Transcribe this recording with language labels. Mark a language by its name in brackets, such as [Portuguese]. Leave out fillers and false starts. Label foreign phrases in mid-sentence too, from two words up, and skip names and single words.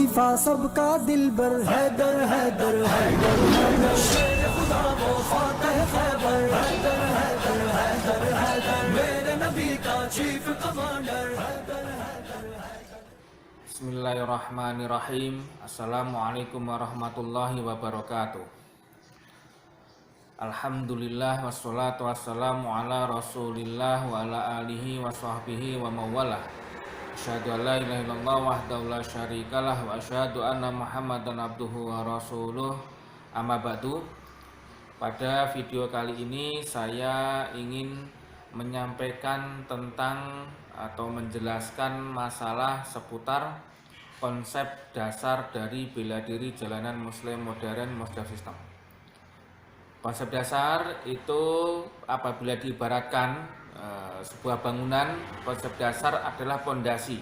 [Urdu] مصطفیٰ سبکا دلبر حیدر حیدر حیدر حیدر شیر خدا وہ فاتح خیبر حیدر حیدر حیدر حیدر میرے نبی کا [English] chief commander [Urdu] حیدر حیدر حیدر. [Arabic] بسم الله الرحمن الرحيم. السلام عليكم ورحمة الله وبركاته. الحمد لله والصلاة والسلام على رسول الله و على آله و صحبه و من والاه. أشهد أن لا إله إلا الله وحده لا شريك له و أشهد أن محمدا عبده و رسوله. أما بعد. [Indonesian] Pada video kali ini saya ingin menyampaikan tentang atau menjelaskan masalah seputar konsep dasar dari bela diri jalanan muslim modern Mosdaf System. Konsep dasar itu apabila diibaratkan sebuah bangunan, konsep dasar adalah pondasi.